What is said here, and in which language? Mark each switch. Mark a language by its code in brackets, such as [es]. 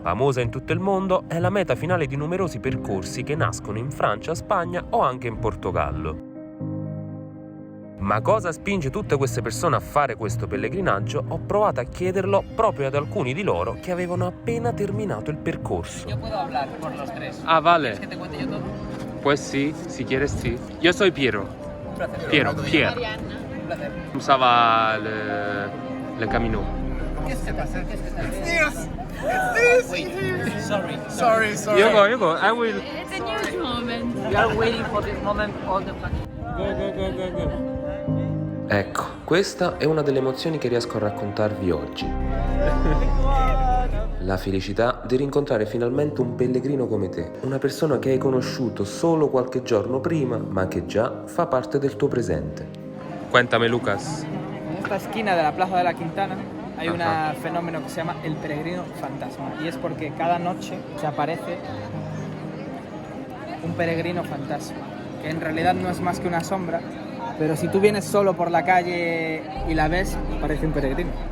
[it] Famosa in tutto il mondo, è la meta finale di numerosi percorsi che nascono in Francia, Spagna o anche in Portogallo. Ma cosa spinge tutte queste persone a fare questo pellegrinaggio? Ho provato a chiederlo proprio ad alcuni di loro che avevano appena terminato il percorso. [es] Yo puedo hablar por los tres. Ah, vale. ¿Quieres que te cuente yo todo? Pues sí, si quieres sí. Yo soy Piero. Un placer. Piero. Un placer. Usaba el camino. [fr] Qu'est-ce que pasa? Qu'est-ce que pasa? [en] Wait. Sorry. You go. I will. It's a huge moment. We are waiting for this moment all the time. Go. [it] Ecco, questa è una delle emozioni che riesco a raccontarvi oggi. La felicità di rincontrare finalmente un pellegrino come te, una persona che hai conosciuto solo qualche giorno prima, ma che già fa parte del tuo presente. [es] Cuéntame, Lucas. En esta esquina de la Plaza de la Quintana hay un fenómeno que se llama el peregrino fantasma y es porque cada noche se aparece un peregrino fantasma, que en realidad no es más que una sombra, pero si tú vienes solo por la calle y la ves, parece un peregrino.